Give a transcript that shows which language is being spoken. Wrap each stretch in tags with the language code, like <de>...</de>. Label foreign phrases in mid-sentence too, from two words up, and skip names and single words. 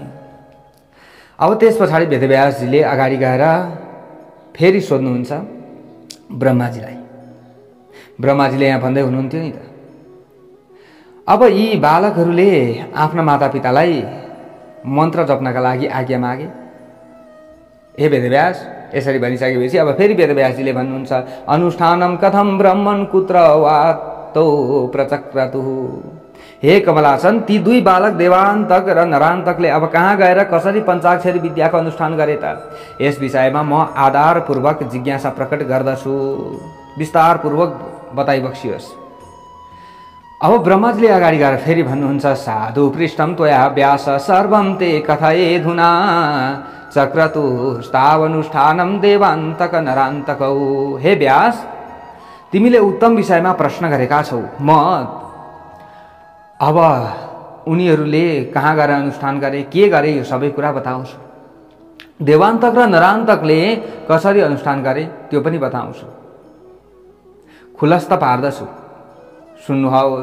<ne>अब त्यस पछाडि वेदव्यासजीले अगाडि गएर फेरि सोध्नुहुन्छ ब्रह्माजीलाई। ब्रह्माजीले यहाँ भन्दै हुनुहुन्थ्यो नि त, अब यी बालकहरूले आफ्ना मातापितालाई मन्त्र जप्नका लागि आज्ञा मागे। हे वेदव्यास, यसरी भनिसकेपछि अब फेरि वेदव्यासजीले भन्नुहुन्छ,</ne> <sa>अनुष्ठानम कथम ब्रह्मन् कुत्र वातो प्रचक्रतुः।</sa> <ne>हे कमलासन, ती दुई बालक देवान्तक र नरान्तकले अब कहाँ गएर कसरी पञ्चाक्षरी विद्याको अनुष्ठान गरे त? यस विषयमा म आधारपूर्वक जिज्ञासा प्रकट गर्दछु, विस्तारपूर्वक बताइबक्सियोस्। अब ब्रह्माजीले अगाडि गएर फेरि भन्नुहुन्छ,</ne> <sa>साधु पृष्ठम त्वया व्यास सर्वं ते कथयेधुना चक्रतुस्तावनुष्ठानं देवान्तक नरान्तकौ।</sa> <ne>हे व्यास, तिमीले उत्तम विषयमा प्रश्न गरेका छौ। म अब उनीहरूले कहाँ गएर अनुष्ठान गरे, के गरे, यो सबै कुरा बताउँछु। देवान्तक र नरान्तकले कसरी अनुष्ठान गरे त्यो पनि बताउँछु, खुलस्त पार्दछु, सुन्नुहोस्।</ne>